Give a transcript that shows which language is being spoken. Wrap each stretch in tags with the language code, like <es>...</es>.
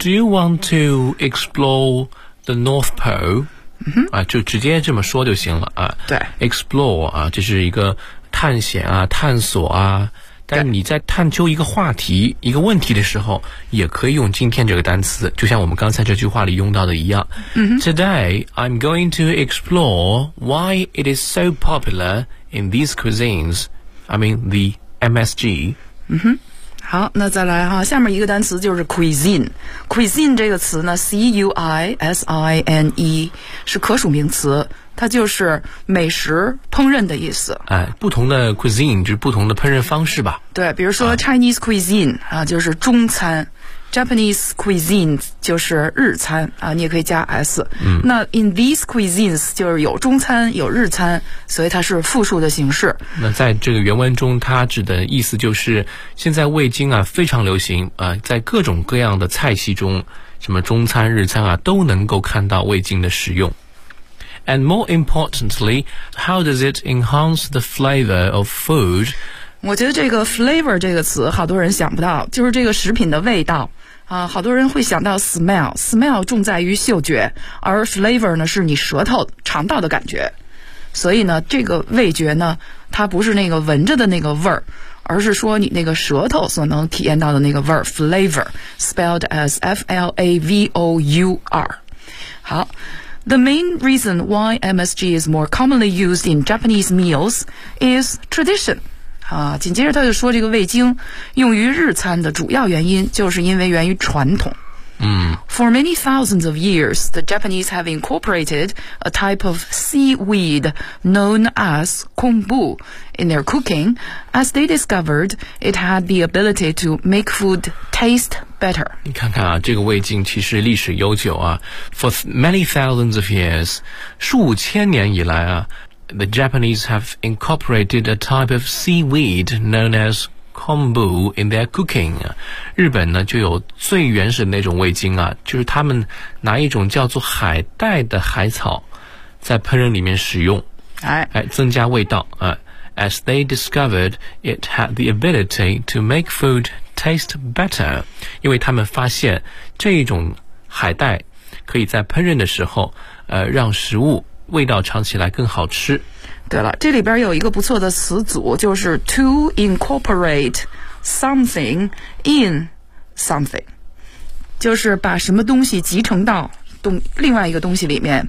<en>Do you want to explore the North Pole、 mm-hmm.</en> <zh>啊，就直接这么说就行了啊。对，explore 啊，这是一个探险啊，探索啊。但你在探究一个话题一个问题的时候也可以用今天这个单词，就像我们刚才这句话里用到的一样、 mm-hmm.</zh> <en>Today I'm going to explore why it is so popular in these cuisines I mean the MSG、</en> <zh>mm-hmm. 好，那再来哈，下面一个单词就是 cuisine。 cuisine 这个词呢 C-U-I-S-I-N-E 是可数名词，它就是美食烹饪的意思。哎，不同的 cuisine 就是不同的烹饪方式吧。对，比如说</zh> <en>Chinese cuisine</en> <zh>啊，就是中餐 ；</zh> <en>Japanese cuisine</en> <zh>就是日餐啊，你也可以加 s。嗯。那 in these cuisines 就是有中餐有日餐，所以它是复数的形式。那在这个原文中，它指的意思就是现在味精啊非常流行啊，在各种各样的菜系中，什么中餐日餐啊都能够看到味精的使用。</zh> <en>And more importantly, how does it enhance the flavor of food?</en> <zh>我觉得这个 flavor 这个词好多人想不到，就是这个食品的味道啊，好多人会想到 smell， smell 重在于嗅觉，而 flavor 呢是你舌头尝到的感觉，所以呢这个味觉呢它不是那个闻着的那个味儿，而是说你那个舌头所能体验到的那个味儿</zh> <en>flavor spelled as F-L-A-V-O-U-R。好，The main reason why MSG is more commonly used in Japanese meals is tradition.</en> <zh>啊，紧接着他就说这个味精用于日餐的主要原因就是因为源于传统。</zh> <en>For many thousands of years, the Japanese have incorporated a type of seaweed known as kombu in their cooking, as they discovered it had the ability to make food taste better.</en> <zh>你看看啊，这个味精其实历史悠久啊。</zh> <en>For many thousands of years,</en> <zh>数千年以来啊，</zh> <en>the Japanese have incorporated a type of seaweed known as kombu in their cooking.</en> <zh>日本呢就有最原始的那种味精啊，就是他们拿一种叫做海带的海草在烹饪里面使用，哎，增加味道啊。</zh> <en>As they discovered it had the ability to make food taste better.</en> <zh>因为他们发现这种海带可以在烹饪的时候让食物味道尝起来更好吃。对了，这里边有一个不错的词组，就是</zh> <en>to incorporate something in something，</en> <zh>就是把什么东西集成到另外一个东西里面。</zh>